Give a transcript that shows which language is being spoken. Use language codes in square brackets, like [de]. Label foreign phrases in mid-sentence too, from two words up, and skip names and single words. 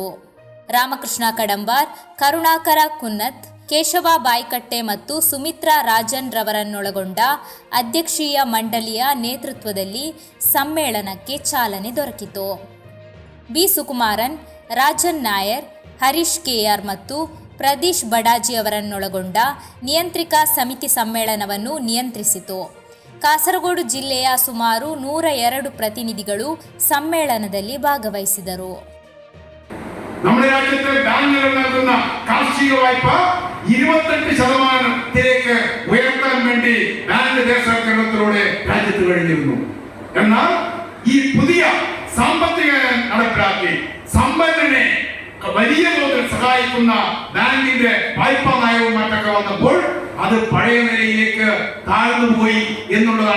[kn] ರಾಮಕೃಷ್ಣ ಕಡಂಬಾರ್, ಕರುಣಾಕರ ಕುನ್ನತ್, ಕೇಶವ ಬಾಯ್ಕಟ್ಟೆ ಮತ್ತು ಸುಮಿತ್ರಾ ರಾಜನ್ ರವರನ್ನೊಳಗೊಂಡ ಅಧ್ಯಕ್ಷೀಯ ಮಂಡಳಿಯ ನೇತೃತ್ವದಲ್ಲಿ ಸಮ್ಮೇಳನಕ್ಕೆ ಚಾಲನೆ ದೊರಕಿತು. ಬಿ ಸುಕುಮಾರನ್, ರಾಜನ್ ನಾಯರ್, ಹರೀಶ್ ಕೆಆರ್ ಮತ್ತು ಪ್ರದೀಶ್ ಬಡಾಜಿ ಅವರನ್ನೊಳಗೊಂಡ ನಿಯಂತ್ರಿಕ ಸಮಿತಿ ಸಮ್ಮೇಳನವನ್ನು ನಿಯಂತ್ರಿಸಿತು. ಕಾಸರಗೋಡು ಜಿಲ್ಲೆಯ ಸುಮಾರು 102 ಪ್ರತಿನಿಧಿಗಳು ಸಮ್ಮೇಳನದಲ್ಲಿ ಭಾಗವಹಿಸಿದರು. [ml] നമ്മുടെ രാജ്യത്തെ ബാങ്കുകൾ നൽകുന്ന കാർഷിക വായ്പ 28% ഉയർത്താൻ വേണ്ടി ബാങ്ക് ദേശവൽക്കരണത്തിലൂടെ രാജ്യത്ത് കഴിഞ്ഞിരുന്നു. എന്നാൽ ഈ പുതിയ സാമ്പത്തിക നടപ്പിലാക്കി സമ്പന്നനെ വലിയ തോതിൽ സഹായിക്കുന്ന ബാങ്കിന്റെ വായ്പാ നയവും മറ്റൊക്കെ വന്നപ്പോൾ അത് പഴയ നിലയിലേക്ക് താഴ്ന്നുപോയി എന്നുള്ളതാണ്.